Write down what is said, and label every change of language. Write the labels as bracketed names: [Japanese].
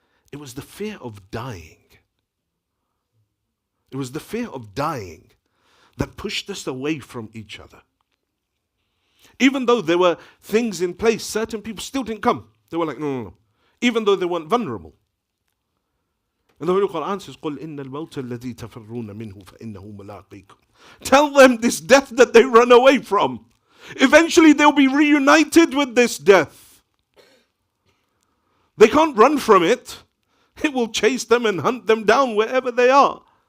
[English] It was the fear of dying. It was the fear of dying that pushed us away from each other. Even though there were things in place, certain people still didn't come. They were like, no. Even though they weren't vulnerable. And the Holy Quran says, [Arabic] قُلْ إِنَّ الْمَوْتَ الَّذِي تَفِرُّونَ مِنْهُ فَإِنَّهُ مُلَاقِيكُمْ. [English] Tell them this death that they run away from. Eventually they'll be reunited with this death. They can't run from it. It will chase them and hunt them down wherever they are.